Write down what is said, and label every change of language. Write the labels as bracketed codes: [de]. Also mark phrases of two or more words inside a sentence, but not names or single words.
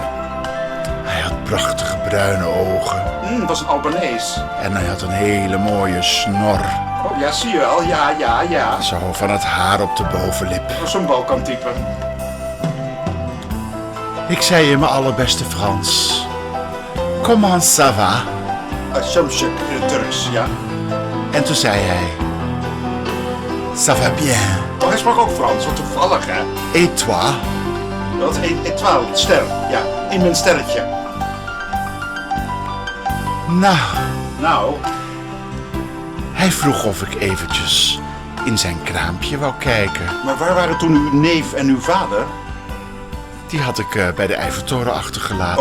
[nl] Hij had prachtige bruine ogen. Dat was een Albanees. En hij had een hele mooie snor. Oh ja, zie je wel. Ja. Zo van het haar op de bovenlip. Dat was zo'n Balkan-type. Ik zei in mijn allerbeste Frans. [fr] Comment ça va? [nl] Shamshak in het Turks, ja. En toen zei hij... [fr] Ça va bien. [nl] Oh, hij sprak ook Frans, wat toevallig, hè? [fr] Et toi? [nl] Dat is étoile, ster. Ja, in mijn sterretje. Nou, Hij vroeg of ik eventjes in zijn kraampje wou kijken. maar waar waren toen uw neef en uw vader? Die had ik bij de Eiffeltoren achtergelaten.